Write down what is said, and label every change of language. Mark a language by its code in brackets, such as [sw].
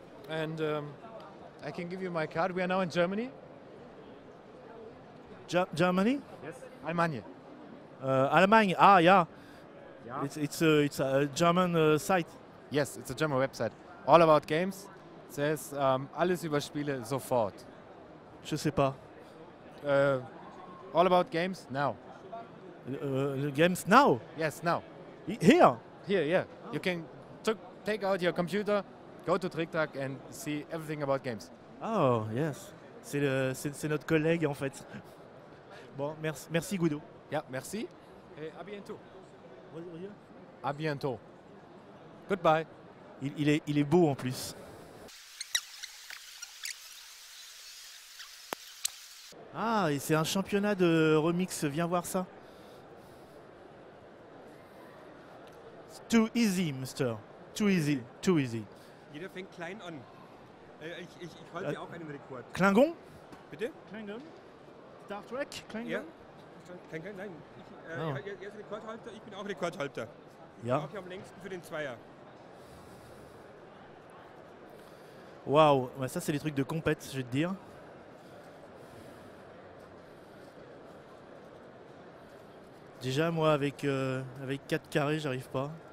[en] And I can give you my card. We are now in Germany. Germany? Yes. Allemagne. Allemagne. Ah, yeah. Yeah. It's a German site. Yes, it's a German website. All about games. It says [de] alles über Spiele sofort. [fr] Je sais pas. [en] All about games now. Games now? Yes, now. Here? Here, yeah. You can take out your computer, go to Trick Track and see everything about games. Oh, yes. [fr] C'est notre collègue en fait. Bon, merci Guido. Yeah, merci. Et à bientôt. À bientôt. [en] Goodbye. [fr] Il est beau en plus. Ah, et c'est un championnat de remix, viens voir ça. [en] It's too easy, mister. Too easy, too easy. [de] Jeder fängt klein an. Ich halte auch einen Rekord. Klingon? Bitte? Klingon? Star Trek? Klingon? Ja. Klingon, nein. Er ist Rekordhalter, ich bin auch Rekordhalter. Ja. Ich bin auch hier am längsten für den Zweier. [fr] Waouh, ouais, ça c'est des trucs de compète, je vais te dire. Déjà, moi, avec 4 carrés, j'arrive pas.